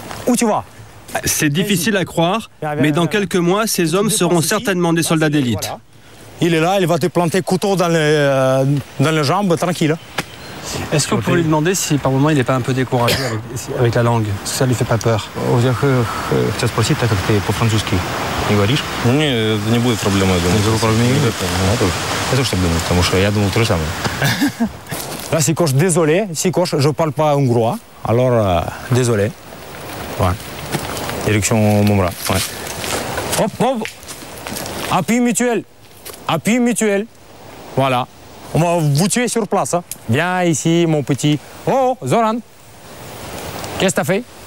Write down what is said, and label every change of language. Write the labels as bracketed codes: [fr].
[fr] Où tu vas? C'est difficile à croire, mais dans quelques mois, ces hommes seront certainement des soldats d'élite. Il est là, il va te planter couteau dans les jambes, tranquille. Est-ce que vous pouvez lui demander si par moment il n'est pas un peu découragé avec la langue? Est-ce que ça lui fait pas peur? [ru] Хотел спросить, так как ты по-французски не говоришь? Не будет проблем, я думаю. Я тоже так думаю, потому что я думал то же самое. [fr] Là, Chicos, désolé. Chicos, je parle pas hongrois, alors désolé. Ouais. Direction mon bras. Ouais. Hop. Appui mutuel. Voilà. On va vous tuer sur place. Hein. Viens ici, mon petit. Oh, Zoran. Qu'est-ce que t'as fait?